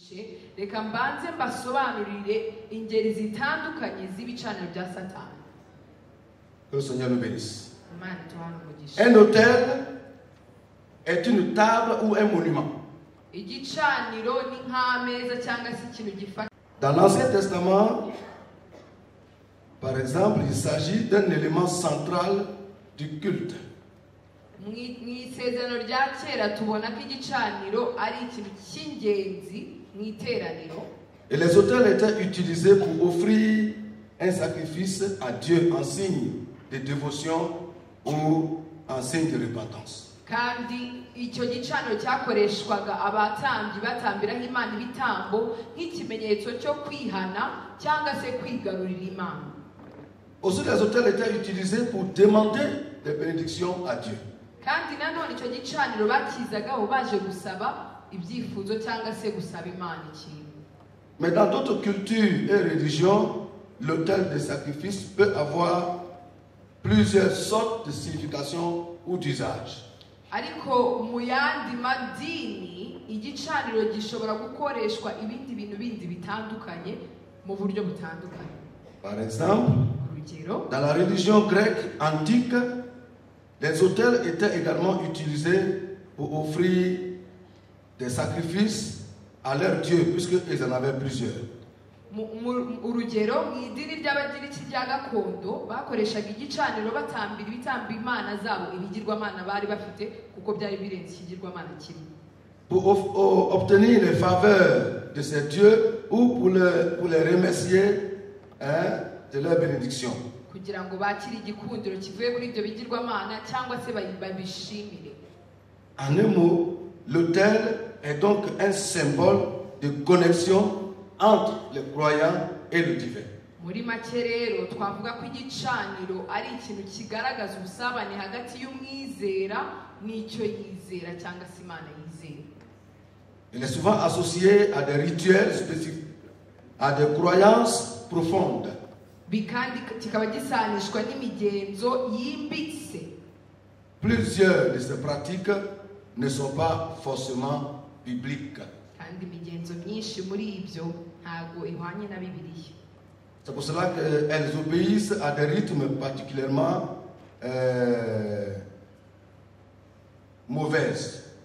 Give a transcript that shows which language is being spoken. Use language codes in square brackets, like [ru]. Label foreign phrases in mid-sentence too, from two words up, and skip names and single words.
[rw] mbigishe reka mbanze mbasobanurire ingeri zitandukanye z'ibicaniro bya Satani. [fr] Que le Seigneur nous bénisse. Un autel est une table ou un monument. Dans l'Ancien Testament, par exemple, il s'agit d'un élément central du culte. Et les autels étaient utilisés pour offrir un sacrifice à Dieu en signe de dévotion ou en signe de repentance. [rw] Kandi icyo gicaniro cyakoreshwaga abatambyi batambiraho Imana ibitambo nk'ikimenyetso cyo kwihana cyangwa se kwigarurira Imana. [fr] Aussi les autels étaient utilisés pour demander des bénédictions à Dieu. [rw] Kandi nanone icyo gicaniro bakizagaho baje gusaba ibyifuzo cyangwa se gusaba Imana ikintu. [fr] Mais dans d'autres cultures et religions, l'autel de sacrifice peut avoir plusieurs sortes de significations ou d'usages. [rw] Ariko mu yandi madini igicaniro gishobora gukoreshwa ibindi bintu bindi bitandukanye mu buryo butandukanye. [fr] Par exemple, dans la religion grecque antique, les autels étaient également utilisés pour offrir des sacrifices à leurs dieux, puisqu'ils en avaient plusieurs. [rw] Urugero mu idini ry'abagiriki rya gakondo bakoreshaga igicaniro batambira ibitambo Imana zabo ibigirwamana bari bafite kuko byari birenze ikigirwamana kimwe. [fr] Pour obtenir les faveurs de ces dieux ou pour les remercier de leur bénédiction. [rw] Kugira ngo bakire igikundiro kivuye muri ibyo bigirwamana cyangwa se babishimire. [fr] En un mot, l'autel est donc un symbole de connexion entre les croyants et le divin. [rw] Muri make rero twavuga ko igicaniro ari ikintu kigaragaza ubusabane hagati y'umwizera n'icyo yizera cyangwa se Imana yizera. [fr] Il est souvent associé à des rituels spécifiques, à des croyances profondes. [rw] Bikandi kikaba gisanishwa n'imigenzo yimbitse. [fr] Plusieurs de ces pratiques ne sont pas forcément bibliques. C'est pour cela qu'elles obéissent à des rythmes particulièrement mauvaises.